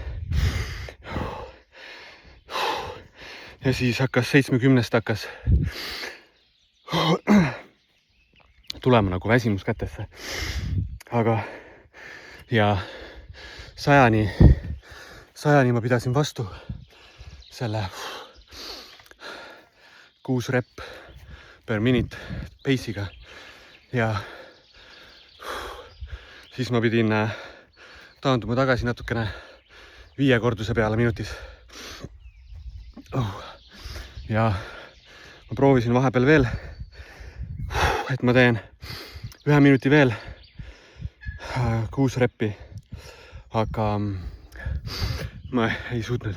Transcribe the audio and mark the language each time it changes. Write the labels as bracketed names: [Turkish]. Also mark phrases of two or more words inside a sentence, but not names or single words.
[Estonian] Ja siis hakkas 70-st hakkas tulema nagu väsimus kätesse. Aga ja 100-ni ma pidasin vastu selle 6 [English] rep per minute pace'iga [Estonian] ja siis ma pidin taanduma tagasi natukene 5 korduse peale minutis. Ja ma proovisin vahepeal veel, et ma teen 1 minuti veel 6 reppi, aga ma ei suutnud.